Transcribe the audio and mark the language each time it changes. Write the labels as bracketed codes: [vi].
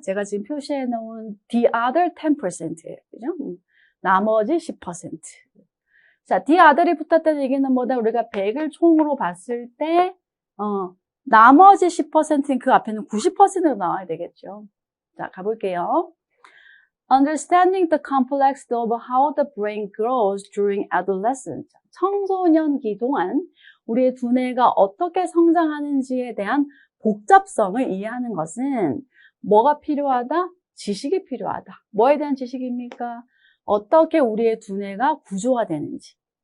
[ko] 제가 지금 표시해 놓은 the other 10%예요. 그죠? 나머지 10%. 자, the other이 붙었다는 얘기는 뭐다? 우리가 100을 총으로 봤을 때, 나머지 10%는 그 앞에는 90%로 나와야 되겠죠. 자, 가볼게요. [en] Understanding the complexity of how the brain grows during adolescence. [ko] 청소년기 동안 우리의 두뇌가 어떻게 성장하는지에 대한 복잡성을 이해하는 것은 뭐가 필요하다? 지식이 필요하다. 뭐에 대한 지식입니까? 어떻게 우리의 두뇌가 구조가 되는지.